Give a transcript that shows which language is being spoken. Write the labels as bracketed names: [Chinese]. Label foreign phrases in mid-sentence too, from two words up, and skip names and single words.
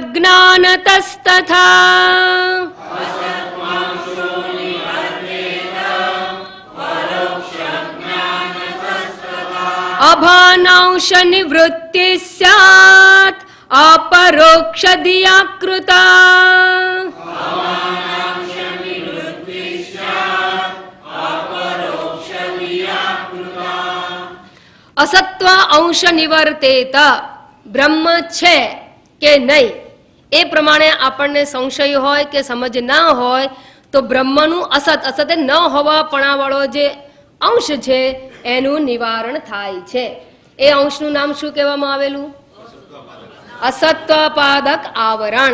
[Sanskrit] ज्ञानतस्तथा, अभानांश निवृत्ति स्यात् अपरोक्ष धिया कृता, असत्व अंश निवर्तेत. [Gujarati] બ્રહ્મ છે કે નહીં એ પ્રમાણે આપણને સંશય હોય કે સમજ ના હોય તો બ્રહ્મનું અસત, અસતે ન હોવા પણાવાળો જે અંશ છે એનું નિવારણ થાય છે. એ અંશનું નામ શું કહેવામાં આવેલું? અસત્વપાદક આવરણ.